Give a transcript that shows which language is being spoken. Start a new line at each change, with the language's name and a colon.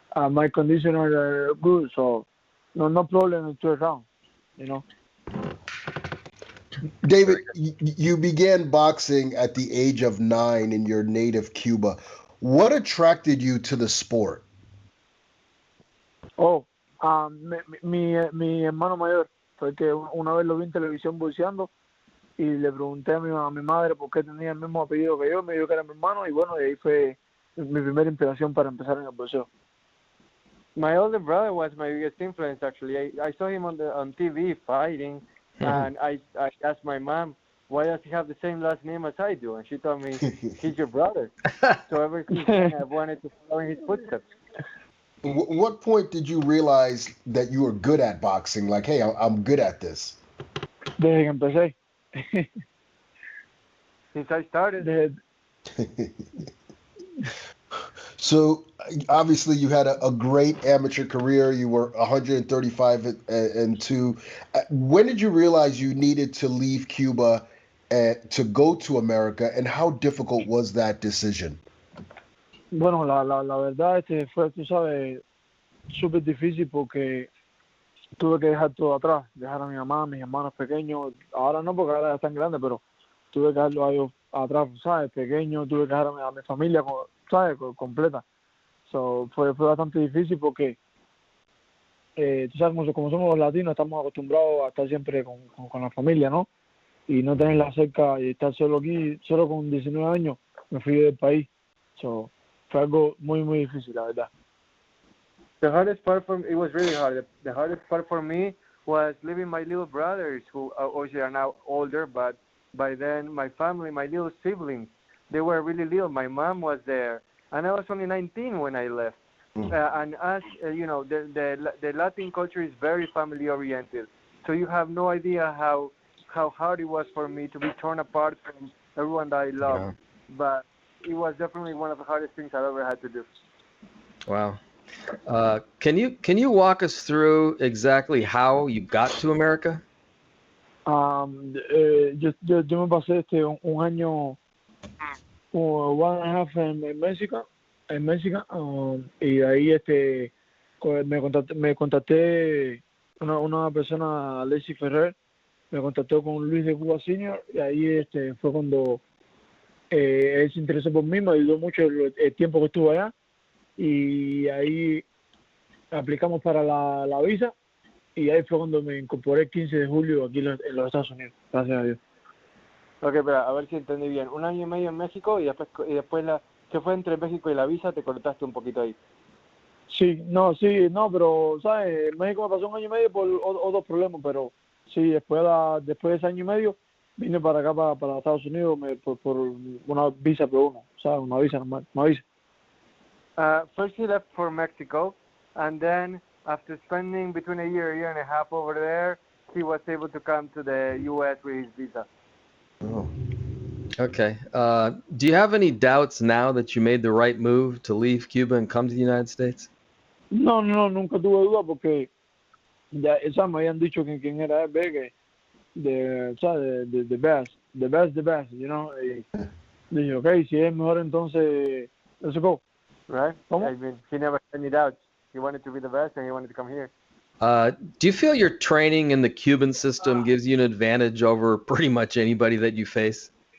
English: My conditions are good, so no problem in 3 rounds. David, you began boxing at the age of 9 in your native Cuba. What attracted you to the sport?
Spanish: Mi hermano mayor fue que una vez lo vi en televisión boxeando y le pregunté a mi madre por qué tenía el mismo apellido que yo, me dijo que era mi hermano y bueno, de ahí fue mi primera inspiración para empezar en el boxeo.
English: My older brother was my biggest influence, actually. I saw him on TV fighting, and I asked my mom, why does he have the same last name as I do? And she told me, he's your brother. So ever since then, I've wanted to follow in his footsteps. What point did you realize that you were good at boxing? Like, hey, I'm good at this.
Spanish: Desde que empecé.
English: Since I started. So obviously you had a great amateur career. You were 135-2. When did you realize you needed to leave Cuba to go to America, and how difficult was that decision?
Spanish: Bueno, la verdad fue, tú sabes, súper difícil porque tuve que dejar todo atrás, dejar a mi mamá, a mis hermanos pequeños. Ahora no, porque ahora ya están grandes, pero tuve que dejarlo a ellos atrás, ¿sabes? Pequeños, tuve que dejar a mi familia, ¿sabes? Completa. So, fue bastante difícil porque, tú sabes, como somos los latinos, estamos acostumbrados a estar siempre con la familia, ¿no? Y no tenerla cerca y estar solo aquí, solo con 19 años, me fui del país. So, fue algo muy, muy difícil, la verdad.
English: The hardest part it was really hard. The hardest part for me was leaving my little brothers, who obviously are now older, but by then my family, my little siblings, they were really little. My mom was there, and I was only 19 when I left. And as you know, the Latin culture is very family oriented, so you have no idea how hard it was for me to be torn apart from everyone that I love. Yeah. But it was definitely one of the hardest things I've ever had to do. Wow. Can you walk us through exactly how you got to America?
Spanish: Yo me pasé un año, 1.5 en México, y ahí me contacté una persona, Alexis Ferrer, me contactó con Luis de Cuba Senior, y ahí fue cuando él se interesó por mí, me ayudó mucho el tiempo que estuve allá, y ahí aplicamos para la visa, y ahí fue cuando me incorporé el 15 de julio aquí en los Estados Unidos, gracias a Dios. Ok, pero a ver si entendí bien. 1 año y medio en México y después ¿qué fue entre México y la visa? Te cortaste un poquito ahí. Sí, pero, ¿sabes? En México me pasó 1 año y medio por otros problemas, pero sí, después de ese año y medio vine para acá, para Estados Unidos, por una visa P1, ¿sabes? Una visa normal, una visa.
English: First he left for Mexico, and then after spending between a year and a half over there, he was able to come to the U.S. with his visa. Oh. Okay. Do you have any doubts now that you made the right move to leave Cuba and come to the United States?
Spanish: No, nunca tuve duda porque ya me habían dicho quién era él,
English: the best, you know.
Spanish: Y dije, okay, si es mejor entonces,
English: let's go. Right? I mean, he never had any doubts. He wanted to be the best and he wanted to come here. Do you feel your training in the Cuban system gives you an advantage over pretty much anybody that you face?